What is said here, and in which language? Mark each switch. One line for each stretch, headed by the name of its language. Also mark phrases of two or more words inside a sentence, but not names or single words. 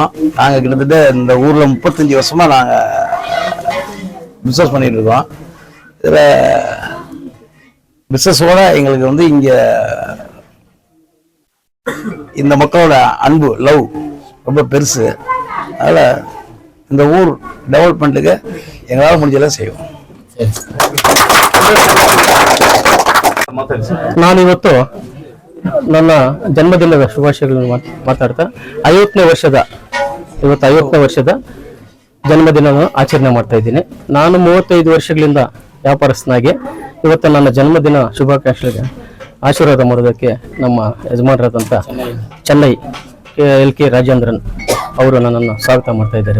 Tamil: நாங்கள் கிட்டத்தட்ட இந்த ஊரில் 35 வருஷமா நாங்கள் பிஸ்னஸ் பண்ணிட்டு இருக்கோம். இதில் பிஸ்னஸோட எங்களுக்கு இங்கே இந்த மக்களோட அன்பு, லவ் ரொம்ப பெருசு. அதனால் இந்த ஊர் ಡೆವಲಪ್ಮೆಂಟ್ಗೆ எங்களால் முடிஞ்செல்லாம் செய்வோம்.
Kannada: ನಾನಿವತ್ತು ನನ್ನ ಜನ್ಮದಿನದ ಶುಭಾಶಯಗಳನ್ನು ಮಾತಾಡ್ತಾ 50ನೇ ವರ್ಷದ ಜನ್ಮದಿನ ಆಚರಣೆ ಮಾಡ್ತಾ ಇದ್ದೀನಿ. ನಾನು 35 ವರ್ಷಗಳಿಂದ ವ್ಯಾಪಾರಸ್ಥನಾಗಿ ಇವತ್ತು ನನ್ನ ಜನ್ಮದಿನ ಶುಭಾಕಾಂಕ್ಷೆಗೆ ಆಶೀರ್ವಾದ ಮಾಡೋದಕ್ಕೆ ನಮ್ಮ ಯಜಮಾನರಾದಂಥ ಚೆನ್ನೈ LK ರಾಜೇಂದ್ರನ್ ಅವರು ನನ್ನನ್ನು ಸ್ವಾಗತ ಮಾಡ್ತಾ ಇದ್ದಾರೆ.